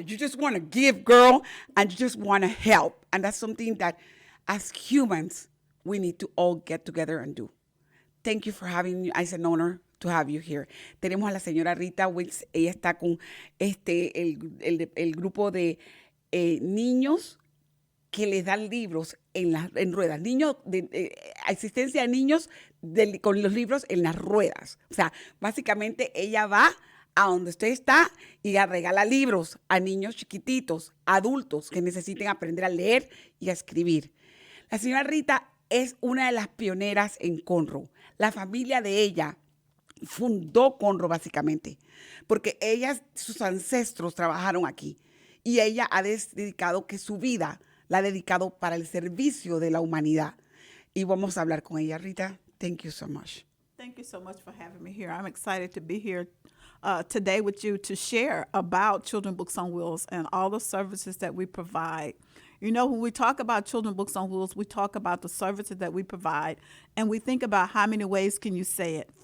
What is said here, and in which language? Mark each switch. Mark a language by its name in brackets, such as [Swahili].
[English] You just want to give, girl, and you just want to help. And that's something that, as humans, we need to all get together and do. Thank you for having me. It's an honor to have you here. [Spanish] Tenemos a la señora Rita Wiltz. Ella está con el grupo de niños que les dan libros en ruedas. Niños, asistencia a niños con los libros en las ruedas. O sea, básicamente ella va a donde usted está y le regala libros a niños chiquititos, adultos que necesiten aprender a leer y a escribir. La señora Rita es una de las pioneras en Conroe. La familia de ella fundó Conroe básicamente, porque sus ancestros trabajaron aquí y ella ha dedicado que su vida la ha dedicado para el servicio de la humanidad. Y vamos a hablar con ella. [English] Rita, thank you so much. Thank you so much for having me here. I'm excited to be here today with you to share about Children's Books on Wheels and all the services that we provide. When we talk about Children's Books on Wheels, we talk about the services that we provide, and we think about how many ways can you say it.